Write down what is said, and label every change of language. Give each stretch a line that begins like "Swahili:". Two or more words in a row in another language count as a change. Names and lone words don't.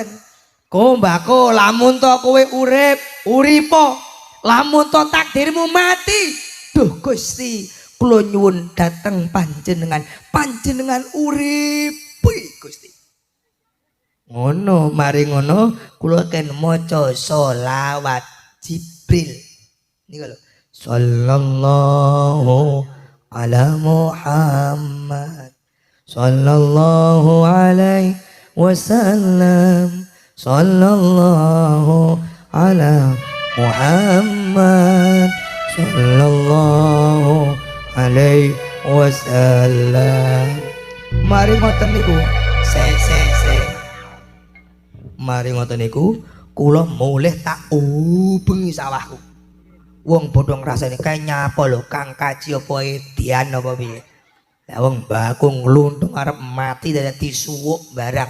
Javanese: Ko mbako lamun to kowe urip, uripa, lamun to takdirmu mati. Duh Gusti, kula nyuwun dhateng panjenengan, panjenengan uripi Gusti. Ngono, mari ngono kula ken maca selawat Jibril. Niku lho.
Arabic: صلى الله على محمد. صلى الله عليه وسلم. صلى الله على محمد. صلى الله عليه وسلم.
Javanese: Mari ngoten niku. Se. Mari ngoten niku kula mulih tak ubengi sawahku. Wong padha ngrasani kae nyapa lho Kang Kaji apa Edian apa piye. Lah wong mbakku ngluntung arep mati dadi suwuk barang.